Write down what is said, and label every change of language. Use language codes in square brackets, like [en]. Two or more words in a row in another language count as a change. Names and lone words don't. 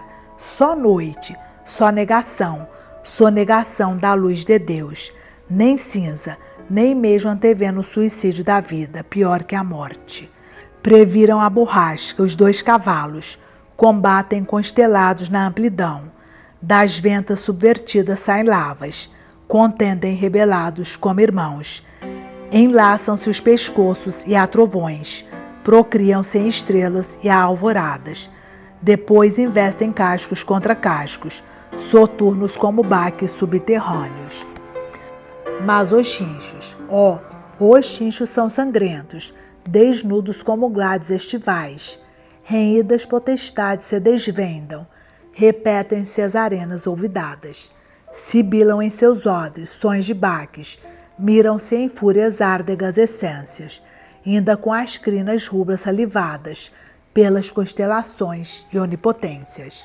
[pt] Só noite, só negação, sonegação da luz de Deus, nem cinza, nem mesmo antevendo o suicídio da vida, pior que a morte. Previram a borrasca, os dois cavalos, combatem constelados na amplidão, das ventas subvertidas saem lavas, contendem rebelados como irmãos, enlaçam-se os pescoços e há trovões, procriam-se em estrelas e há alvoradas, depois investem cascos contra cascos, soturnos como baques subterrâneos. Mas os chinchos, os chinchos são sangrentos, desnudos como glades estivais, renhidas potestades se desvendam, repetem-se as arenas olvidadas, sibilam em seus odres sons de baques, miram-se em fúrias árdegas essências, ainda com as crinas rubras salivadas pelas constelações e onipotências.